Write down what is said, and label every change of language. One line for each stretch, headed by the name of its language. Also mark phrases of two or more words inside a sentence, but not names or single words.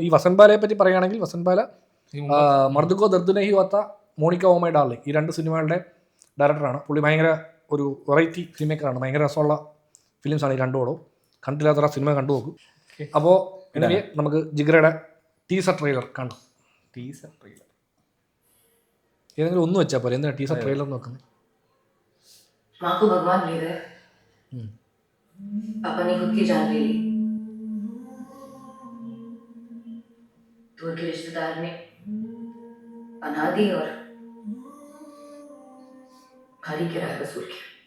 Malayalam: ഈ വസന്ത് ബാലയെ പറ്റി പറയുകയാണെങ്കിൽ വസന്ത് ബാല മർദുക്കോ ദർദുനഹി വത്ത മോണിക്ക ഓ മൈ ഡാർലിംഗ് ഈ രണ്ട് സിനിമകളുടെ ഡയറക്ടറാണ്. പുള്ളി ഭയങ്കര ഒരു
English: variety film
Malayalam: മേക്കറാണ്. ഭയങ്കര രസമുള്ള ഫിലിംസാണ് ഈ രണ്ടുപടവും. കണ്ടില്ലാത്ത സിനിമ കണ്ടു നോക്കും. അപ്പോൾ എനിവേ നമുക്ക് ജിഗ്രയുടെ
English: teaser trailer
Malayalam: കാണാം.
English: teaser trailer
Malayalam: ഏതെങ്കിലും ഒന്ന് വെച്ചാൽ പോലെ. എന്തിനാ
English: teaser trailer
Malayalam: നോക്കുന്നത്?
Hindi: माँ को भगवान ले गए, पापा ने खुद की जान ले ली। दूर के रिश्तेदार ने पनाह दी और भारी किराया वसूल किया।